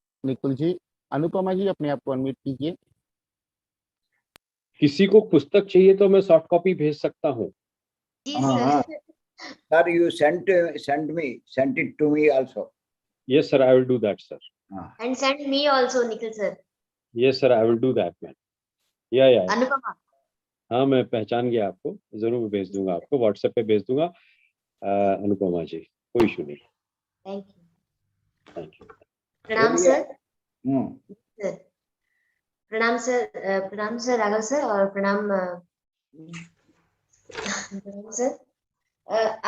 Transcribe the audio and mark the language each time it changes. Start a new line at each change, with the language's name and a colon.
Hindi: निकुल जी, अनुपमा जी अपने आप को अनम्यूट कीजिए। किसी को पुस्तक चाहिए तो मैं सॉफ्ट कॉपी भेज सकता हूँ।
English: Sir, you sent it to me also. Yes sir, I will do that sir. And send me also, Nikhil sir. Yes sir, I will do that man. Yeah. Anupama.
Hindi: हाँ, मैं पहचान गया आपको, जरूर भेज दूंगा आपको, व्हाट्सएप पे भेज दूंगा। अनुपमा जी, कोई इशू नहीं।
English: Thank you. Thank you.
Hindi: प्रणाम सर। Hmm. सर प्रणाम सर राघव सर, और प्रणाम प्रणाम सर।